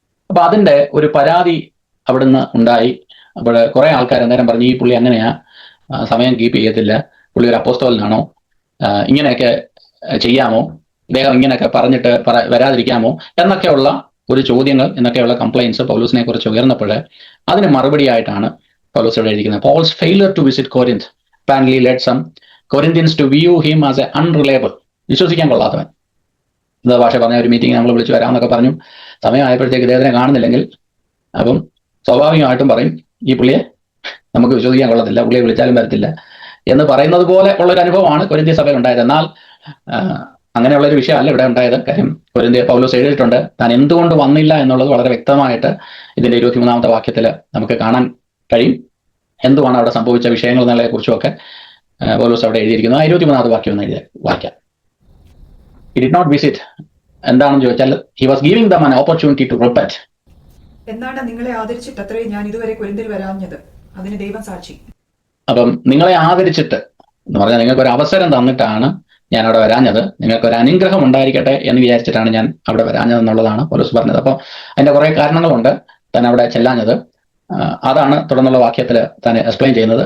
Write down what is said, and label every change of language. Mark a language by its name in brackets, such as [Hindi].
[Malayalam] അപ്പൊ അതിന്റെ ഒരു പരാതി അവിടുന്ന് ഉണ്ടായി. അപ്പോൾ കുറെ ആൾക്കാർ അന്നേരം പറഞ്ഞു, ഈ പുള്ളി അങ്ങനെയാ, സമയം കീപ്പ് ചെയ്യത്തില്ല, പുള്ളി ഒരു അപ്പോസ്തലനാണോ, ഇങ്ങനെയൊക്കെ ചെയ്യാമോ, ഇദ്ദേഹം ഇങ്ങനെയൊക്കെ പറഞ്ഞിട്ട് വരാതിരിക്കാമോ എന്നൊക്കെയുള്ള ഒരു ചോദ്യങ്ങൾ, എന്നൊക്കെയുള്ള കംപ്ലൈൻസ് പൗലോസിനെ കുറിച്ച് ഉയർന്നപ്പോൾ അതിന് മറുപടിയായിട്ടാണ് പൗലോസ് ഇവിടെ എഴുതിക്കുന്നത്. [English] Paul's failure to visit Corinth apparently led some Corinthians to view him as a unreliable, [Malayalam] വിശ്വസിക്കാൻ കൊള്ളാത്തവൻ. എന്താ ഭാഷ പറഞ്ഞ ഒരു മീറ്റിംഗ് നമ്മൾ വിളിച്ച് വരാമെന്നൊക്കെ പറഞ്ഞു. സമയമായപ്പോഴത്തേക്ക് ഇദ്ദേഹത്തിനെ കാണുന്നില്ലെങ്കിൽ അപ്പം സ്വാഭാവികമായിട്ടും പറയും, ഈ പുള്ളിയെ നമുക്ക് വിശ്വസിക്കാൻ കൊള്ളത്തില്ല, പുള്ളിയെ വിളിച്ചാലും വരത്തില്ല എന്ന് പറയുന്നത് പോലെ ഉള്ളൊരു അനുഭവമാണ് കൊരിന്ത്യ സഭയിൽ ഉണ്ടായത്. എന്നാൽ അങ്ങനെയുള്ളൊരു വിഷയമല്ല ഇവിടെ ഉണ്ടായത്. കാര്യം കൊരിന്ത്യ പൗലോസ് എഴുതിയിട്ടുണ്ട്, താൻ എന്തുകൊണ്ട് വന്നില്ല എന്നുള്ളത് വളരെ വ്യക്തമായിട്ട് ഇതിന്റെ 23-ാമത്തെ വാക്യത്തിൽ നമുക്ക് കാണാൻ കഴിയും. എന്തുവാണ് അവിടെ സംഭവിച്ച വിഷയങ്ങൾ എന്നുള്ളതിനെ കുറിച്ചുമൊക്കെ പൗലോസ് അവിടെ എഴുതിയിരിക്കുന്നത്. 23-ാമത്തെ വാക്യം ഒന്ന് എഴുതി വായിക്കാം. [English] He did not visit. [Malayalam] എന്താണെന്ന് ചോദിച്ചാൽ [English] he was giving them an opportunity to repent. [Malayalam] എന്നാണ് നിങ്ങളെ ആദരിച്ചിട്ടത്രേ ഞാൻ ഇതുവരെ കൊരിന്തിൽ വരാഞ്ഞത്, അതിന് ദൈവം സാക്ഷി. അപ്പം നിങ്ങളെ ആദരിച്ചിട്ട് എന്ന് പറഞ്ഞാൽ നിങ്ങൾക്ക് ഒരു അവസരം തന്നിട്ടാണ് ഞാൻ അവിടെ വരാഞ്ഞത്, നിങ്ങൾക്ക് ഒരു അനുഗ്രഹം ഉണ്ടായിരിക്കട്ടെ എന്ന് വിചാരിച്ചിട്ടാണ് ഞാൻ അവിടെ വരാഞ്ഞത് എന്നുള്ളതാണ് പൗലോസ് പറഞ്ഞത്. അപ്പോൾ അതിന്റെ കുറെ കാരണങ്ങളുണ്ട് താൻ അവിടെ ചെല്ലാഞ്ഞത്. അതാണ് തുടർന്നുള്ള വാക്യത്തിൽ താൻ എക്സ്പ്ലെയിൻ ചെയ്യുന്നത്.